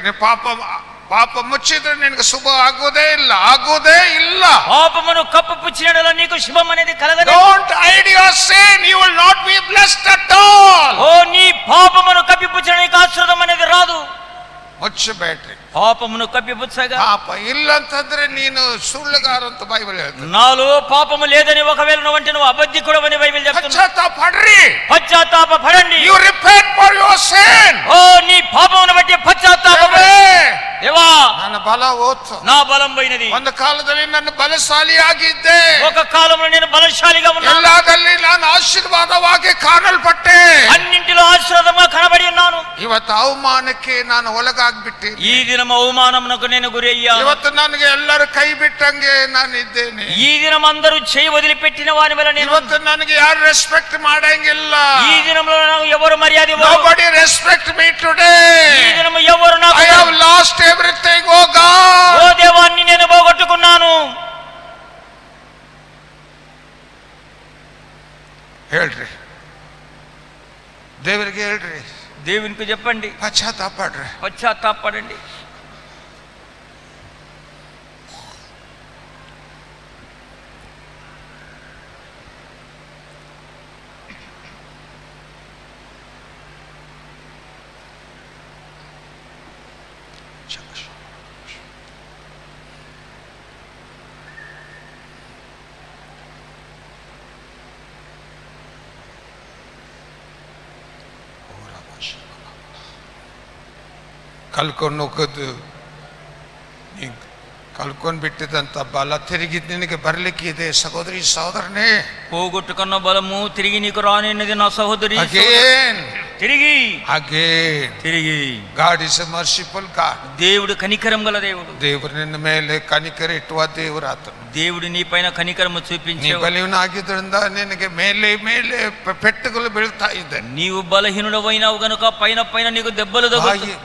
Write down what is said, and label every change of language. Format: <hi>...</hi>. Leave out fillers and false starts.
<kn>ನೀವು ಪಾಪ ಮುಚ್ಚಿದ್ರೆ ನಿನಗೆ ಶುಭ ಆಗೋದೇ ಇಲ್ಲ.</kn> <te>పాపమును కప్పుపుచ్చినడల నీకు శుభం అనేది కలగదు.</te> <en>Don't hide your sin, you will not be blessed at all.</en> <te>ఓ నీ పాపమును కప్పిపుచ్చిన నీకు ఆశీర్వాదం అనేది రాదు.</te> <kn>ಮುಚ್ಚಬೇಡ್ರಿ.</kn> <te>పాపమును కప్పిపుచ్చగా</te> <kn>ಪಾಪ ಇಲ್ಲ ಅಂತಂದ್ರೆ ನೀನು ಸುಳ್ಳುಗಾರ ಅಂತ ಬೈಬಲ್ ಹೇಳ್ತದೆ.</kn> <te>నాలో పాపము లేదని ఒకవేళ నువ్వంటే నువ్వు అబద్ధికుడవని బైబిల్ చెప్తుంది. పశ్చాత్తాప పడండి.</te> <en>You repent for your sin.</en> <te>ఓ నీ పాపమును బట్టి పశ్చాత్తాపపడు. దేవా</te> <kn>ನನ್ನ ಬಲ ಹೋತು,</kn> <te>నా బలం పోయినది.</te> <kn>ಒಂದು ಕಾಲದಲ್ಲಿ ನನ್ನ ಬಲಶಾಲಿಯಾಗಿದ್ದೆ,</kn> <te>ఒక కాలంలో నేను బలశాలిగా ఉన్నాను.</te> <kn>ಎಲ್ಲದಲ್ಲಿ ನಾನು ಆಶೀರ್ವಾದವಾಗಿ ಕಾಣಲ್ಪಟ್ಟೆ,</kn> <te>అన్నింటిలో ఆశీర్వాదంగా కనబడి ఉన్నాను.</te> <kn>ಇವತ್ತು ಅವಮಾನಕ್ಕೆ ನಾನು ಒಳಗಾಗ್ಬಿಟ್ಟೆ.</kn> <te>ఈ దినం అవమానమునకు నేను గురి అయ్యాను.</te> <kn>ಇವತ್ತು ನನಗೆ ಎಲ್ಲರೂ ಕೈ ಬಿಟ್ಟಂಗೆ ನಾನು ಇದ್ದೇನೆ.</kn> <te>ఈ దినం అందరూ చేయి వదిలిపెట్టిన వాని వల్ల నేను.</te> <kn>ಇವತ್ತು ನನಗೆ ಯಾರು ರೆಸ್ಪೆಕ್ಟ್ ಮಾಡಂಗಿಲ್ಲ.</kn> <te>ఈ దినంలో నాకు ఎవరు మర్యాద ఇవ్వరు.</te> <en>Nobody respect me today.</en> <te>ఈ దినం ఎవరు నాకు.</te> <en>I have lost everything, oh God.</en> <te>ఓ దేవాన్ని నేను పోగొట్టుకున్నాను.</te> <kn>ಹೇಳ್ರಿ, ದೇವರಿಗೆ ಹೇಳ್ರಿ,</kn> <te>దేవునికి చెప్పండి, పశ్చాత్తాపడండి.</te> <kn>ಕಲ್ಕೊಂಡು ಹೋಗೋದು, ನೀ ಕಲ್ಕೊಂಡು ಬಿಟ್ಟಿದಂಥ ಬಲ ತಿರುಗಿ ನಿನಗೆ ಬರಲಿಕ್ಕೆ ಇದೆ ಸಹೋದರಿ ಸಹೋದರನೇ.</kn> <te>పోగొట్టుకున్న బలము తిరిగి నీకు రానున్నది నా సహోదరి.</te> <en>Again.</en> <te>తిరిగి</te> <en>Again.</en> <te>తిరిగి.</te> <en>God is a merciful God.</en> <te>దేవుడు కనికరం గల దేవుడు.</te> <kn>ದೇವರು ನಿನ್ನ ಮೇಲೆ ಕನಿಕರ ಇಟ್ಟುವ ದೇವರು ಆತನು.</kn> <te>దేవుడు నీ పైన కనికరము</te> <kn>ನೀ</kn> <te>చూపించే.</te> <kn>ಬಲಹೀನಾಗಿದ್ದರಿಂದ ನಿನಗೆ ಮೇಲೆ ಮೇಲೆ ಪೆಟ್ಟುಗಳು ಬೀಳ್ತಾ ಇದೆ.</kn> <te>నీవు బలహీనుడవైనావు గనుక పైన పైన నీకు దెబ్బలు తగులుతాయి.</te>